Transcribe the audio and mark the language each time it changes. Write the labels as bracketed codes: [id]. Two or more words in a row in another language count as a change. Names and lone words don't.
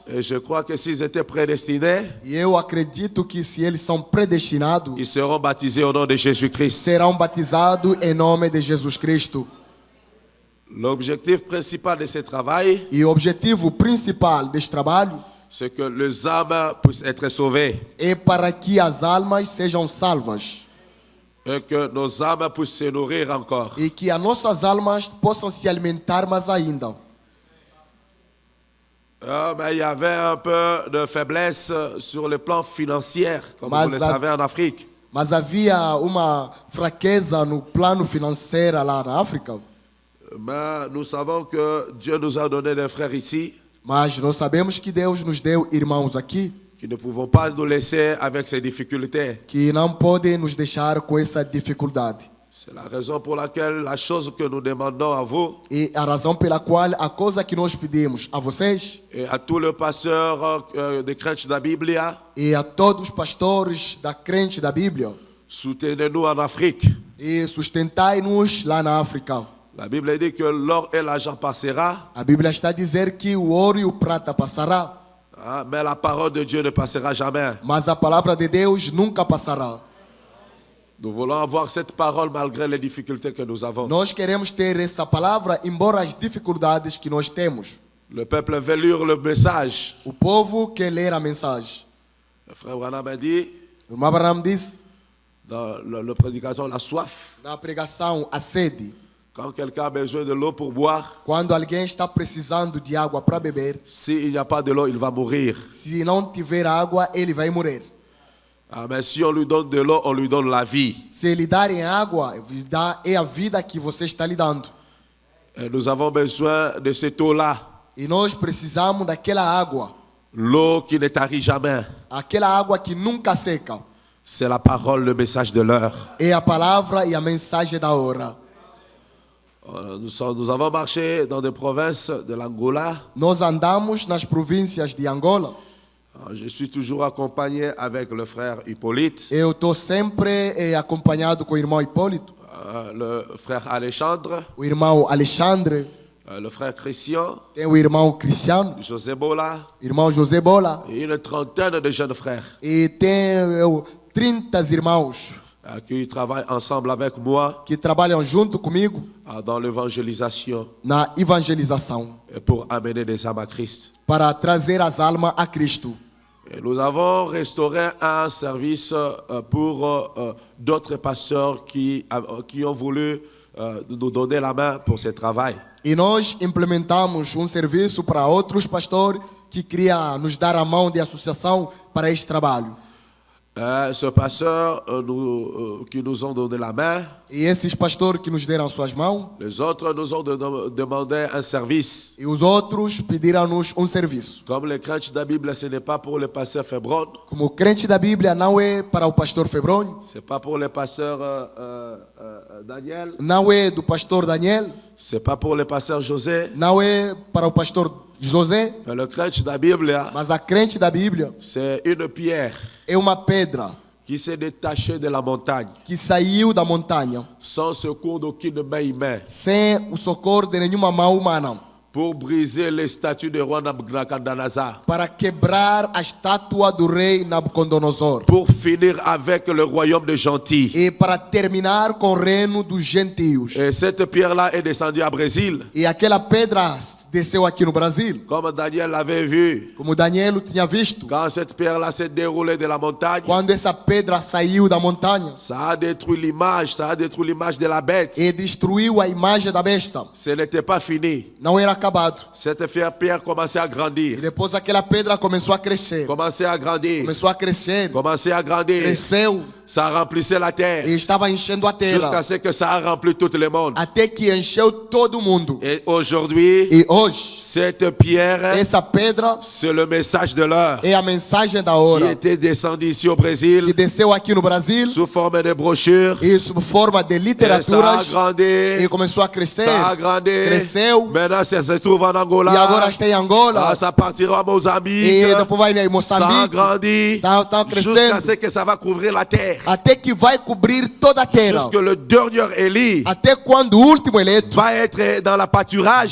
[fr] Et je crois que s'ils étaient prédestinés, [pt] E eu acredito que se eles são predestinados, [fr] ils seront baptisés au nom de Jésus-Christ. [pt] serão batizados em nome de Jesus Cristo. [fr] L'objectif principal de ce travail, [pt] E o objetivo principal deste trabalho [fr] c'est que les âmes puissent être sauvées [pt] é para que as almas sejam salvas [fr] et que nos âmes puissent se nourrir encore. [pt] e que as nossas almas possam se alimentar mais ainda. [fr] Mais il y avait un peu de faiblesse sur le plan financier, comme Mais vous le ça- savez en Afrique. [pt] Mas havia uma fraqueza no plano financeiro lá na África. [fr] Mais nous savons que Dieu nous a donné des frères ici [pt] Mas nós sabemos que Deus nos deu irmãos aqui [fr] qui ne pouvons pas nous laisser avec ces difficultés. [pt] que não podem nos deixar com essa dificuldade. [fr] C'est la raison pour laquelle la chose que nous demandons à vous [pt] E a razão pela qual a coisa que nós pedimos a vocês [fr] et à tous les pasteurs de crèche de la Bible, [pt] e a todos os pastores da crente da Bíblia, [fr] soutenez-nous en Afrique. [pt] e sustentai-nos lá na África. [fr] La Bible dit que l'or et l'argent passera, [pt] A Bíblia está a dizer que o ouro e o prata passará, [fr] mais la parole de Dieu ne passera jamais. [pt] mas a palavra de Deus nunca passará. [fr] Nous voulons avoir cette parole malgré les difficultés que nous avons. [pt] Nós queremos ter essa palavra, embora as dificuldades que nós temos. [fr] Le peuple veut lire le message. [pt] O povo quer ler a mensagem. [fr] Le frère Branham a dit [pt] O irmão Abraham disse, [fr] dans la prédication, la soif. [pt] na pregação, a sede. [fr] Quand quelqu'un a besoin de l'eau pour boire, [pt] Quando alguém está precisando de água para beber, [fr] s'il n'y a pas de l'eau, il va mourir. [pt] se não tiver água, ele vai morrer. [fr] Mais si on lui donne de l'eau, on lui donne la vie. [pt] Se lhe darem água, é a vida que você está lhe dando. [fr] Et nous avons besoin de cette eau-là. [pt] E nós precisamos daquela água. [fr] L'eau qui ne tarit jamais. [pt] Aquela água que nunca seca. [fr] C'est la parole, le message de l'heure. [pt] É a palavra e a mensagem da hora. [fr] Nous avons marché dans des provinces de l'Angola. [pt] Nós andamos nas províncias de Angola. [fr] Je suis toujours accompagné avec le frère Hippolyte, [pt] Eu estou sempre acompanhado com o irmão Hipólito, [fr] le frère Alexandre, [pt] o irmão Alexandre, [fr] le frère Christian, [pt] tem o irmão Cristiano, José Bola o irmão José Bola, [fr] et une trentaine de jeunes frères [pt] e tem 30 irmãos [fr] qui travaillent ensemble avec moi [pt] que trabalham junto comigo [fr] dans l'évangélisation [pt] na evangelização [fr] et pour amener des âmes à Christ. [pt] para trazer as almas a Cristo. [fr] Et nous avons restauré un service pour d'autres pasteurs qui ont voulu nous donner la main pour ce travail. [pt] E nós implementamos serviço para outros pastores que queria nos dar a mão de associação para este trabalho. [fr] Ce pasteur qui nous ont donné la main, [pt] E esses pastores que nos deram suas mãos, [fr] les autres nous ont demandé un service. [pt] e os outros pediram-nos serviço. [fr] Comme les crèches de la Bible, ce n'est pas pour le pasteur Febron, [pt] Como o crente da Bíblia não é para o pastor Febrônio, [fr] ce n'est pas pour le pasteur Daniel, [pt] não é do pastor Daniel, [fr] ce n'est pas pour le pasteur José, [pt] não é para o pastor José, [fr] mais le crèche de la Bible, [pt] mas a crente da Bíblia [fr] c'est une pierre [pt] é uma pedra [fr] qui s'est détachée de la montagne, [pt] que saiu da montanha [fr] sans secours d'aucune main humaine, [pt] sem o socorro de nenhuma mão humana, [fr] pour briser les statues de roi Nabucodonosor, [pt] para quebrar a estátua do rei Nabucodonosor [fr] pour finir avec le royaume des gentils. [pt] e para terminar com o reino dos gentios. [fr] Et cette pierre-là est descendue à Brésil, [pt] E aquela pedra desceu aqui no Brasil, [fr] comme Daniel l'avait vu. [pt] como Daniel tinha visto. [fr] Quand cette pierre-là s'est déroulée de la montagne, [pt] Quando essa pedra saiu da montanha [fr] ça a détruit l'image, de la bête. [pt] e destruiu a imagem da besta, [fr] Ce n'était pas fini. [pt] não era acabado. [fr] Cette pierre commençait à [pt] E [fr] grandir, [pt] depois aquela pedra começou a crescer, [fr] commençait à grandir, [pt] começou a crescer, [fr] commençait à grandir. [pt] cresceu [fr] Ça remplissait la terre [pt] e estava enchendo a [fr] jusqu'à [pt] terra, [fr] ce que ça a rempli tout le monde. [pt] até que encheu todo mundo. [fr] Et aujourd'hui, [pt] E hoje, [fr] cette pierre, [pt] essa pedra [fr] c'est le message de l'heure [pt] é a mensagem da [fr] qui [pt] hora, [fr] était descendu ici au [pt] que [fr] Brésil [pt] desceu aqui no Brasil [fr] sous forme de brochures. [pt] e sob forma de [fr] Et ça [pt] a [fr] literaturas [pt] grandi, [fr] e começou a crescer, [pt] ça a grandi. [fr] cresceu [pt] Maintenant, ça se trouve en [fr] e [pt] Angola. agora está em Angola [fr] Ça partira à Mozambique. [pt] e depois vai em [fr] Ça a [pt] Moçambique, [fr] grandi [pt] tá [fr] jusqu'à [pt] crescendo [fr] ce que ça va couvrir la terre. [pt] até que vai cobrir toda a terra, [fr] Jusque le dernier Élie [pt] até quando o último eleito [fr] va être dans la pâturage